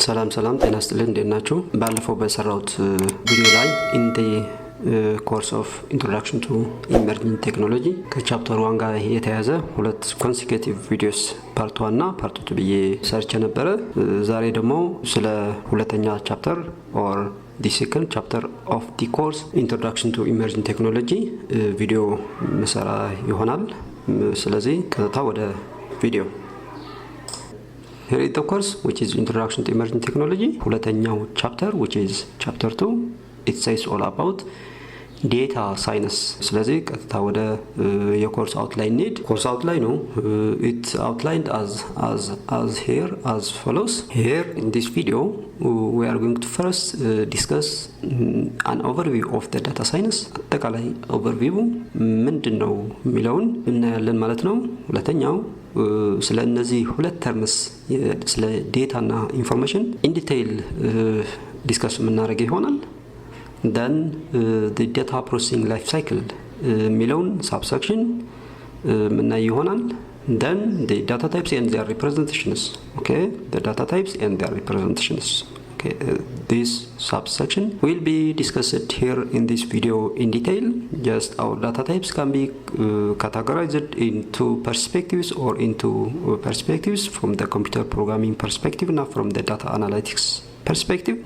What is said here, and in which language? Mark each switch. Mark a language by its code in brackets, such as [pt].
[am] ሰላም ጤና ይስጥልኝ እንደናችሁ ባለፈው በሰራውት ቪዲዮ ላይ [en] in the course of introduction to emerging technology [am] ከቻፕተር 1 ጋር የተያዘ ሁለት consecutive videos part 1 እና part 2 ብዬ ሰርች ነበር። ዛሬ ደግሞ ስለ ሁለተኛ ቻፕተር [en] or the second chapter of the course introduction to emerging technology [am] ቪዲዮ መሰራ ይሆናል። ስለዚህ ቀጥታ ወደ ቪዲዮ [en] Here is the course which is introduction to emerging technology. [am] ሁለተኛው [en] chapter which is chapter 2. It says all about data science. [am] ስለዚህ ቀጥታ ወደ የኮርስ አውትላይን need. ኮርስ አውትላይን ነው [en] it outlined as here as follows. Here in this video we are going to first discuss an overview of the data science. [am] አጠቃላይ overview ምንድነው የሚለውን እናያለን ማለት ነው። ሁለተኛው ስለ እነዚህ ሁለት ተርምስ ስለ ዴታ እና ኢንፎርሜሽን ኢን ዲቴይል ዲስከስ የምናደርግ ይሆናል። [en] then the data processing life cycle [am] የሚለውን subsection የምናይ ይሆናል። [en] then the data types and their representations. Okay, the data types and their representations. Okay, this subsection will be discussed here in this video in detail. Just our data types can be categorized into perspectives or into perspectives from the computer programming perspective, not from the data analytics perspective.